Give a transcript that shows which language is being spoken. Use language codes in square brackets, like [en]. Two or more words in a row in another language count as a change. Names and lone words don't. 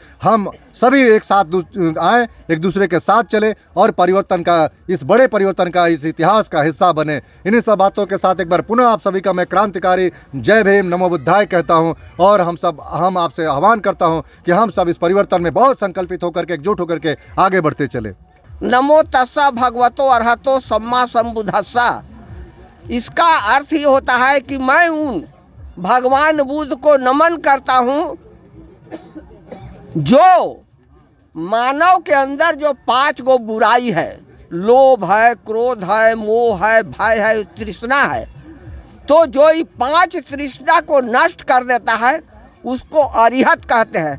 [hi] हम सभी एक साथ आए, एक दूसरे के साथ चले और परिवर्तन का, इस बड़े परिवर्तन का, इस इतिहास का हिस्सा बने। इन्हीं सब बातों के साथ एक बार पुनः आप सभी का मैं क्रांतिकारी जय भीम [pi] नमो बुद्धाय [hi] कहता हूँ और हम आपसे आह्वान करता हूँ कि हम सब इस परिवर्तन में बहुत संकल्पित होकर के, एकजुट होकर के आगे बढ़ते चले। [pi] नमो तस्सा भगवतो अरहतो सम्मा संबुद्धस्सा। [hi] इसका अर्थ ये होता है कि मैं उन भगवान बुद्ध को नमन करता हूँ जो मानव के अंदर जो 5 गो बुराई है, लोभ है, क्रोध है, मोह है, भय है, तृष्णा है, तो जो ये 5 तृष्णा को नष्ट कर देता है उसको अरिहत कहते हैं।